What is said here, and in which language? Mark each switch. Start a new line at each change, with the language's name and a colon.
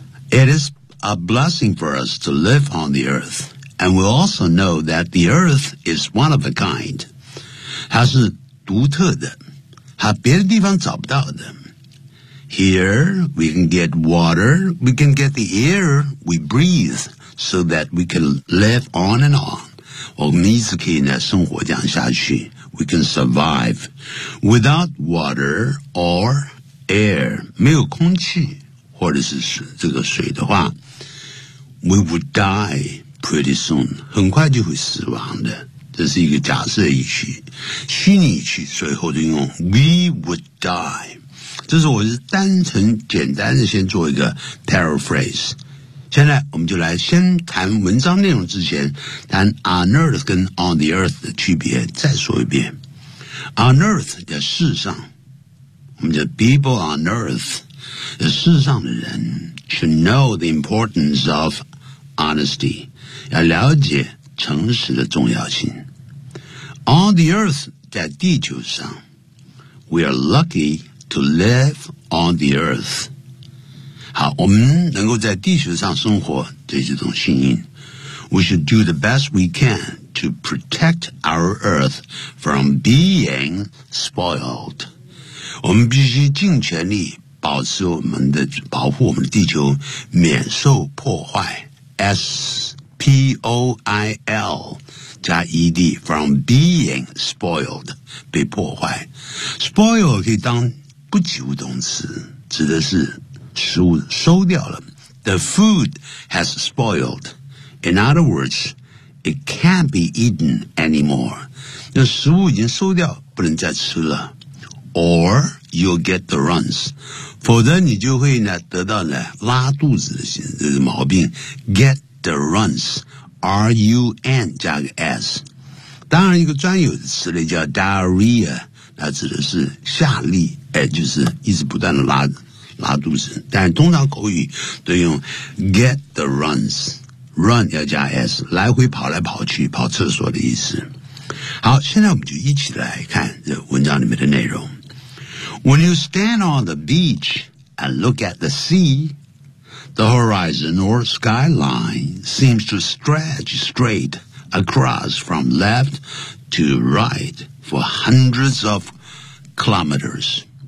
English: It is a blessing for us to live on the earth, and we also know that the earth is one of a kind.
Chinese: 它是独特的。还别的地方找不到的。
English: Here, we can get water, we can get the air we breathe, so that we can live on and on.
Chinese: 我们一直可以呢生活这样下去。
English: We can survive. Without water or air,
Chinese: 没有空气或者是这个水的话
English: we would die pretty soon.
Chinese: 很快就会死亡的。这是一个假设语气，虚拟语气，最后就用
English: we would die。
Chinese: 这是我是单纯简单的先做一个 paraphrase。现在我们就来先谈文章内容之前，谈
English: on earth
Chinese: 跟
English: on the earth
Chinese: 的区别，再说一遍。
English: on earth
Chinese: 叫世上，我们叫
English: people on earth，
Chinese: 叫世上的人
English: should know the importance of honesty，
Chinese: 要了解。诚实的重要性
English: On the earth
Chinese: 在地球上
English: We are lucky to live on the earth
Chinese: 好，我们能够在地球上生活，这是一种幸运。
English: We should do the best we can to protect our Earth from being spoiled.
Chinese: 我们必须尽全力保持我们的保护我们的地球免受破坏。 S-P-O-I-L 加 E-D from being spoiled 被破坏。 Spoil 可以当不及物动词，指的是食物收掉了。
English: The food has spoiled. In other words, it can't be eaten anymore.
Chinese: 那食物已经收掉，不能再吃了。
English: Or you'll get the runs.
Chinese: 否则你就会呢得到呢拉肚子的这个毛病 ，
English: get the runs,
Chinese: R U N 加个 S。当然，一个专有的词类叫 diarrhea， 它指的是下痢，哎，就是一直不断的拉肚子。但通常口语都用
English: get the runs，
Chinese: run 要加 S， 来回跑来跑去，跑厕所的意思。好，现在我们就一起来看这文章里面的内容。
English: When you stand on the beach and look at the sea, the horizon or skyline seems to stretch straight across from left to right for hundreds of kilometers.